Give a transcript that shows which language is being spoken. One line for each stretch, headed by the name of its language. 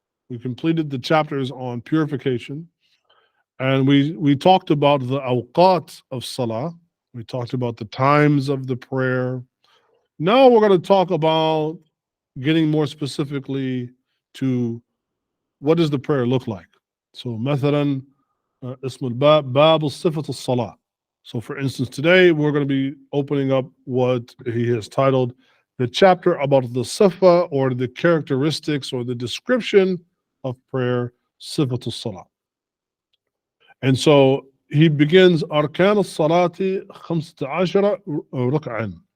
English: We completed the chapters on purification, and we talked about the awqat of Ṣalāh. We talked about the times of the prayer. Now we're going to talk about getting more specifically to what does the prayer look like.
Arabic: So, مثلا, اسم الباب باب صفة الصلاة.
English: So, for instance, today we're going to be opening up what he has titled the chapter about the sifa, or the characteristics or the description of prayer, صفة الصلاة. And so he begins
Arabic: أركان الصلاة 15 ركعا.